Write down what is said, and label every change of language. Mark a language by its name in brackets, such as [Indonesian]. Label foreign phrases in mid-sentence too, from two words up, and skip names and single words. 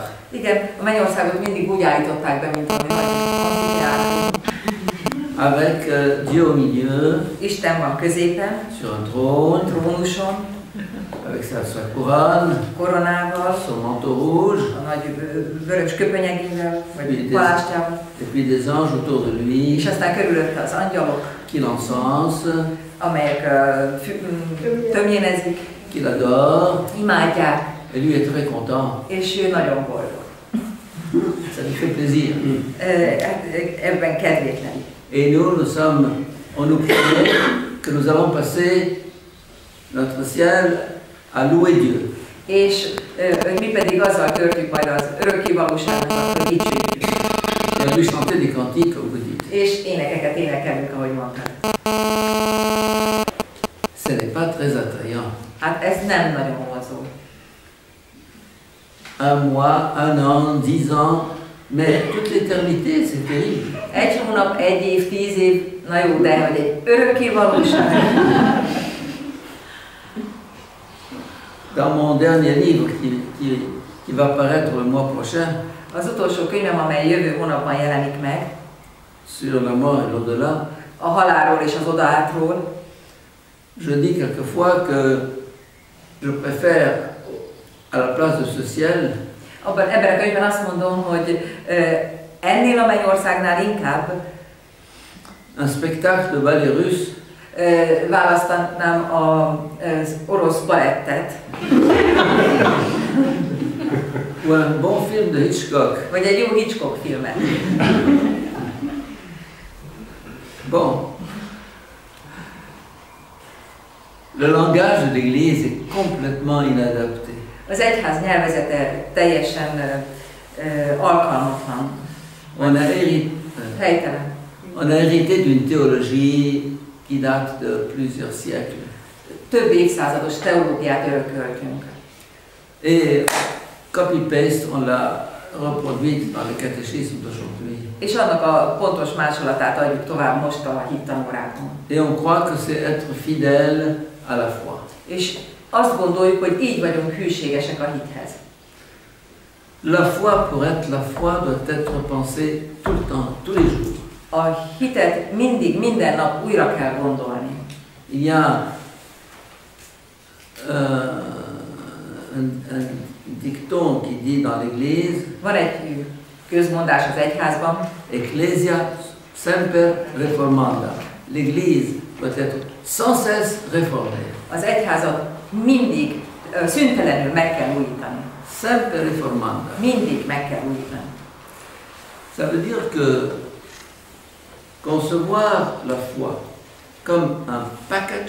[Hungarian] Igen, a mennyországot mindig úgy állították be, mint ami nagy [French] avec Dieu au milieu, [Hungarian] Isten van középen, [French] sur un trône, [Hungarian] trónuson, [French] avec sa couronne, [Hungarian] koronával, [French] son manteau rouge, [Hungarian] a nagy vörös köpönyegével, vagy et palástjával, [French] puis des anges autour de lui, [Hungarian] és aztán körülötte az angyalok, [French] qui l'encensent, [Hungarian] amelyek tömjénezik, [French] qui l'adorent, [Hungarian] imádják, [French] et lui est très content. [Hungarian] és ő nagyon boldog. [French] Ça lui fait plaisir. [Hungarian] Ebben kedvét leli. [French] Et nous sommes, on nous promet que nous allons passer notre ciel à louer Dieu. [Hungarian] És mi pedig azzal töltjük majd az örökké valóságunkat, hogy dicsőjük. [French] Et on lui chanter des cantiques, comme vous dites. [Hungarian] És énekeket énekelünk, ahogy mondtad. [French] Ce n'est pas très attrayant. [Hungarian] Hát ez nem nagyon vonzó. [French] Un mois, un an, 10 ans, mais toute l'éternité, c'est terrible. [Hungarian] Egy hónap, egy év, 10 év, na jó, de hogy egy örökké valóság. [French] Dans mon dernier livre qui va paraître le mois prochain, [Hungarian] Az utolsó könyvem, amely jövő hónapban jelenik meg, [French] sur la mort et l'au-delà, [Hungarian] a halálról és az odaátról, [French] je dis quelquefois que je préfère, à la place de ce ciel, [Hungarian] ebben a könyvben azt mondom, hogy ennél a mennyországnál inkább [French] un spectacle de ballet russe, [Hungarian] választanám az orosz balettet, [French] ou un bon film de Hitchcock. [Hungarian] vagy egy jó Hitchcock filmet. [French] Bon. Le langage de l'Église est complètement inadapté. [Hungarian] Az egyház nyelvezete teljesen alkalmatlan, helytelen. [French] On a hérité d'une théologie qui date de plusieurs siècles. [Hungarian] Több évszázados teológiát örököltünk. [French] Et copy-paste, on l'a reproduite dans le catéchisme d'aujourd'hui. [Hungarian] És annak a pontos másolatát adjuk tovább most a hittanórákon. [French] Et on croit que c'est être fidèle à la foi. [Hungarian] És azt gondoljuk, hogy így vagyunk hűségesek a hithez. [French] La foi, pour être la foi, doit être pensée tout le temps, tous les jours. [Hungarian] A hitet mindig, minden nap újra kell gondolni. [French] Il y a un dicton qui dit dans l'Église, [Hungarian] Van egy közmondás az egyházban, [Latin] Ecclesia semper reformanda. [French] L'Église doit être sans cesse réformée. [Hungarian] Az egyházat mindig szüntelenül meg kell újítani. [Latin] Semper reformanda. [Hungarian] Mindig meg kell újítani. [French] Ça veut dire que concevoir la foi comme un package,